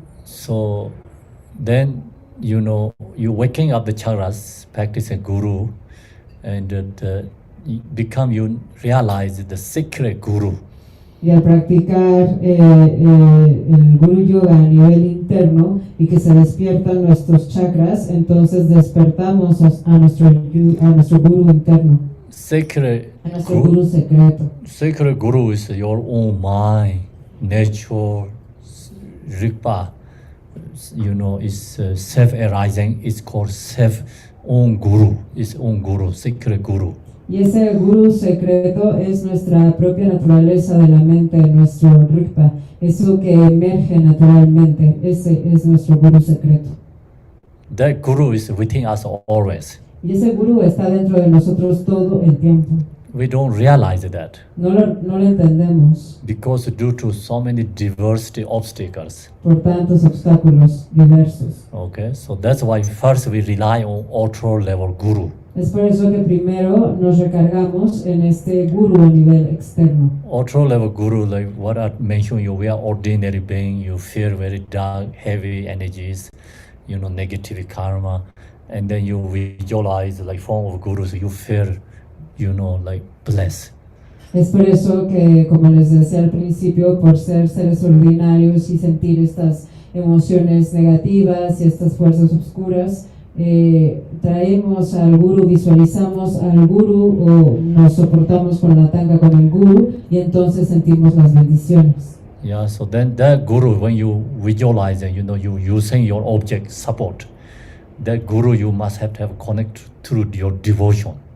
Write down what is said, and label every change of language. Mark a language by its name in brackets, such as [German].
[English] So then, you waking up the chakras, practicing Guru, and you realize the secret Guru. [Spanish] Y al practicar el Guru Yoga a nivel interno y que se despiertan nuestros chakras, entonces despertamos a nuestro Guru interno, [English] Secret [Spanish] a nuestro Guru secreto. [English] Secret Guru is your own mind, nature, Rigpa, is self-arising. It's called self-own Guru. It's own Guru, secret Guru. [Spanish] Y ese Guru secreto es nuestra propia naturaleza de la mente, nuestro Rigpa, eso que emerge naturalmente, ese es nuestro Guru secreto. [English] That Guru is within us always. [Spanish] Y ese Guru está dentro de nosotros todo el tiempo. [English] We don't realize that [Spanish] No lo entendemos [English] because due to so many diversity obstacles. [Spanish] por tantos obstáculos diversos. [English] Okay, so that's why first we rely on ultra level Guru. [Spanish] Es por eso que primero nos recargamos en este Guru a nivel externo. [English] Ultra level Guru, like what I mentioned, we are ordinary being. You feel very dark, heavy energies, negative karma, and then you visualize like form of gurus. You feel, like blessed. [Spanish] Es por eso que, como les decía al principio, por ser seres ordinarios y sentir estas emociones negativas y estas fuerzas oscuras, traemos al Guru, visualizamos al Guru o nos soportamos con la tanga con el Guru y entonces sentimos las bendiciones. [English] Yeah, so then that Guru, when you visualize and you using your object support, that Guru you must have to have connect through your devotion.